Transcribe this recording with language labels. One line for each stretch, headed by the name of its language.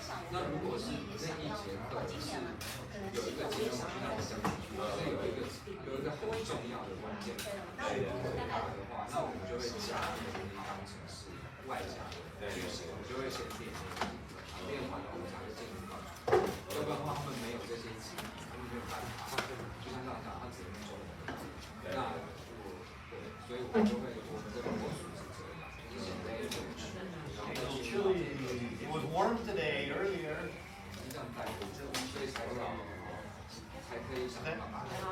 Chinese: 那如果是那一节课是有一个节目让我想是有一个很重要的关键去回答的话，那我们就会将那个东西当成是外加的句型，我们就会先练练完了我们才会进入到，要不然的话他们没有这些基础，他们没有办法，就像刚刚讲，他只能中文，那所以我们就会我们这个模式是这样，就是现在有点
English: Chilly. It was warm today earlier.
Chinese: 这样带回去，所以才可以想办法